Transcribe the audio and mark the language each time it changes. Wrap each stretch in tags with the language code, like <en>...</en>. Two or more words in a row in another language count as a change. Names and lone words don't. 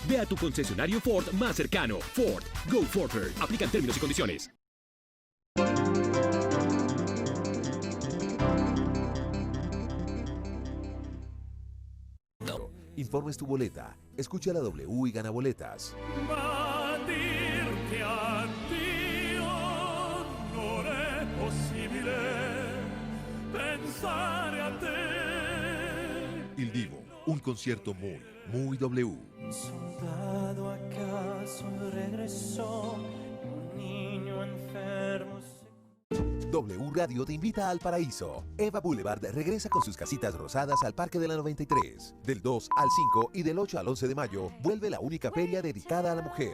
<es>Ve a tu concesionario Ford más cercano.</es> <en>Ford, go Forward.</en> <es>Aplican términos y condiciones. Informes tu boleta, escucha la W y gana boletas.</es> <it>Dirti addio non è possibile pensare a te.</it> <es>Il Divo, un concierto muy W. Un soldado acaso regresó, un niño enfermo. W Radio te invita al paraíso. Eva Boulevard regresa con sus casitas rosadas al Parque de la 93. Del 2 al 5 y del 8 al 11 de mayo vuelve la única feria dedicada a la mujer.</es>